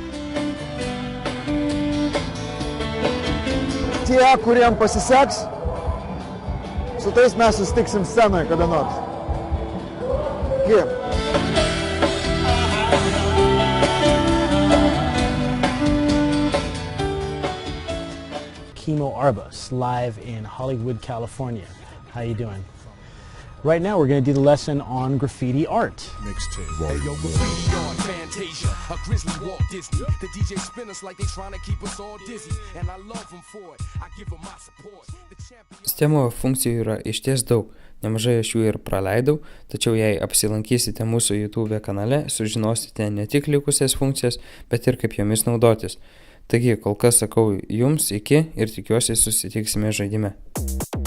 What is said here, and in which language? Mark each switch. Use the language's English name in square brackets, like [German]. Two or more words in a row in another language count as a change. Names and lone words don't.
[Lithuanian] Tie, kuriem pasiseks, su tais mes susitiksim scenoje kada nors. Kimo Arbas, [English] live in Hollywood, California. How you doing? Right now we're going to do the lesson on graffiti art. Mixtape. Hey, yo, graffiti on Fantasia. A grizzly Walt Disney. The DJ spin us like they trying to keep us all dizzy. And I love them for it. I give them my support. [Lithuanian] Sistemoje funkcijų yra išties daug. Nemažai aš jų ir praleidau, tačiau jei apsilankysite mūsų YouTube kanale, sužinosite ne tik likusias funkcijas, bet ir kaip jomis naudotis. Taigi, kol kas sakau jums iki ir tikiuosi susitiksime žaidime.